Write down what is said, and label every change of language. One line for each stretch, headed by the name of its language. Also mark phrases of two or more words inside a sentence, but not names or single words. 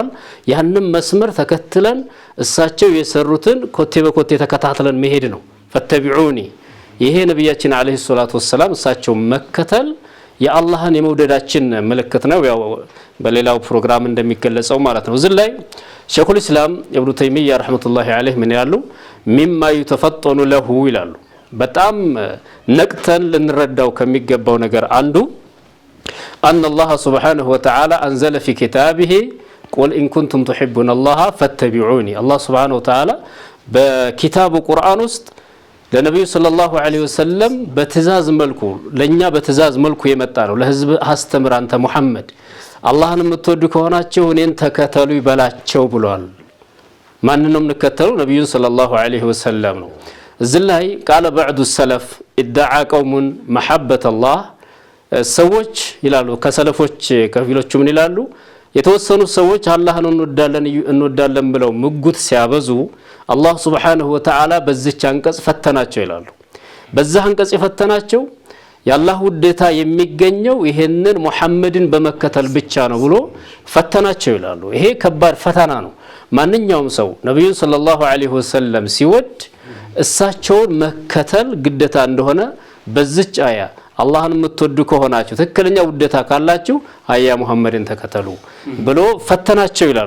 Amharic: ያንንም መስመር ተከትለን እሳቸው የሰሩትን ኮቴ በኮቴ ተከታትለን መሄድ ነው ፈተቢዑኒ ይሄ ነብያችን
Arabic: عليه الصلاة والسلام
Amharic: እሳቸው መከተል የአላህን የመውደዳችን ምልክት ነው ያው በሌላው ፕሮግራም እንደሚገለጸው ማለት ነው እዚህ ላይ ሸይኹል ኢስላም ኢብኑ ተይሚያ
Arabic: رحمة الله عليه
Amharic: ምን ያሉ
Arabic: مما يتفطن له
Amharic: ይላሉ በጣም ነቅተን ልንረዳው ከሚገባው ነገር አንዱ
Arabic: ان الله سبحانه وتعالى انزل في كتابه قل ان كنتم تحبون الله فاتبعوني الله سبحانه وتعالى بكتاب القرآن
Amharic: ውስጥ ለነብዩ
Arabic: صلى الله عليه وسلم
Amharic: በትእዛዝ መልኩ ለኛ በትእዛዝ መልኩ የመጣ ነው ለህዝብ አስተምር አንተ መሐመድ አላህን የምትወዱ ከሆናችሁ እኔን ተከተሉ ይበላቸው ብሏል ማንንም እንከተሉ ነብዩን
Arabic: صلى الله عليه وسلم
Amharic: ነው እዚህ ላይ
Arabic: قال بعض السلف ادعى قوم محبه الله
Amharic: ሰዎች ይላሉ ከሰለፎች ከፊሎቹ ምን ይላሉ የተወሰኑ ሰዎች አላህን እንወዳለን ብለው ምጉት ሲያበዙ አላህ
Arabic: سبحانه وتعالى
Amharic: በዚች አንቀጽ ፈተናቸው ይላሉ በዛ አንቀጽ የፈተናቸው የአላህ ውዴታ የሚገኘው ይሄንን ሙሐመድን በመከተል ብቻ ነው ብሎ ፈተናቸው ይላሉ። ይሄ ከባድ ፈተና ነው። ማንኛውም ሰው ነብዩን
Arabic: صلى الله عليه وسلم
Amharic: ሲወድ እሳቸውን መከተል ግዴታ እንደሆነ በዚች አያ አላህን የምትወዱ ከሆናችሁ ትክክለኛ ውዴታ ካላችሁ አያ ሙሐመድን ተከተሉ ብሎ ፈተናቸው ይላሉ።